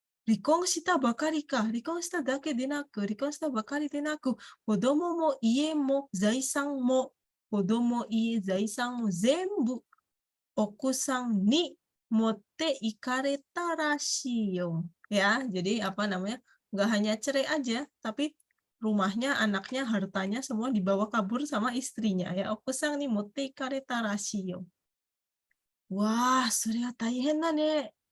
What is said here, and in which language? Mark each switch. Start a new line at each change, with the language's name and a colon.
Japanese: 離婚したばかりか、離婚しただけでなく、離婚したばかりでなく、子供も家も財産も、子供、家、財産も全部奥さんに持って行かれたらしいよ.
Indonesian: Ya, jadi apa namanya? Nggak hanya cerai aja, tapi rumahnya, anaknya, hartanya semua dibawa kabur sama istrinya ya.
Japanese: Okusang ni motte ikareta rashi yo. Wah, それは大変だね.